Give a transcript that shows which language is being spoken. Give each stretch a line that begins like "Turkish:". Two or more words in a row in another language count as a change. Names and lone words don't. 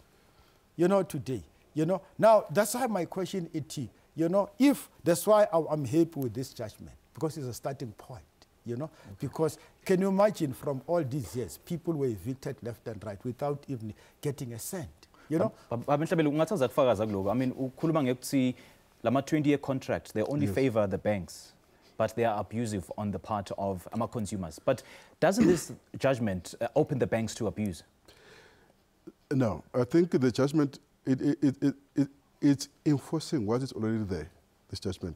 English: Today. Now, that's why my question is, if that's why I'm happy with this judgment, because it's a starting point. Because can you imagine from all these years, people were evicted left and right without even getting a cent, I mean,
Zulu: ukhuluma ngekuthi lama
English: 20-year contracts, they only favor the banks, but they are abusive on the part of our consumers. But doesn't this judgment open the banks to abuse? No, I think the judgment, it's enforcing what is already there, this judgment.